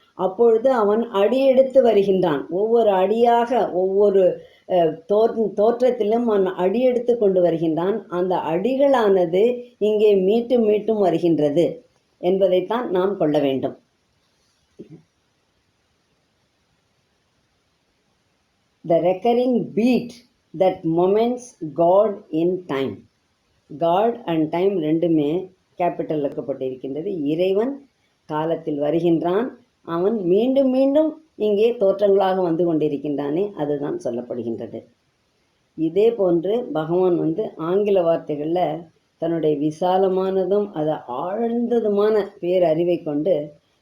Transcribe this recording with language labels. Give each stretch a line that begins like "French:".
Tamil: அப்பொழுது அவன் அடியெடுத்து வருகின்றான். ஒவ்வொரு அடியாக, ஒவ்வொரு தோற்றத்திலும் அவன் அடியெடுத்து கொண்டு வருகின்றான். அந்த அடிகளானது இங்கே மீட்டும் மீட்டும் வருகின்றது என்பதைத்தான் நாம் கொள்ள வேண்டும்.
English: The recurring beat that moments God in time. God and time
Tamil: ரெண்டுமே கேபிட்டல் வைக்கப்பட்டிருக்கின்றது. இறைவன் காலத்தில் வருகின்றான், அவன் மீண்டும் மீண்டும் இங்கே தோற்றங்களாக வந்து கொண்டிருக்கின்றானே, அதுதான் சொல்லப்படுகின்றது. இதே போன்று பகவான் ஆங்கில வார்த்தைகளில் தன்னுடைய விசாலமானதும் அதை ஆழ்ந்ததுமான பேரறிவை கொண்டு